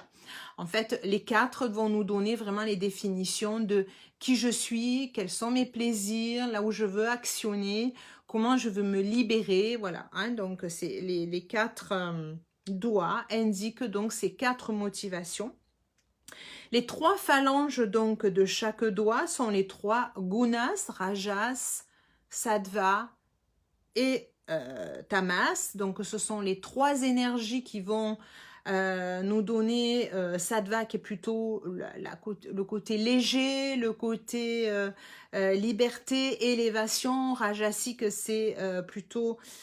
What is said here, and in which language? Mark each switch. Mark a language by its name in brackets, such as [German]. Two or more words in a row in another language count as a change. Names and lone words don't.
[French] En fait, les 4 vont nous donner vraiment les définitions de qui je suis, quels sont mes plaisirs, là où je veux actionner, comment je veux me libérer, voilà. Hein, donc, c'est les 4 doigts indiquent donc ces 4 motivations. Les 3 phalanges donc de chaque doigt sont les 3 gunas, rajas, sattva et tamas. Donc, ce sont les 3 énergies qui vont nous donner sattva qui est plutôt le côté léger, le côté liberté, élévation, rajasique c'est plutôt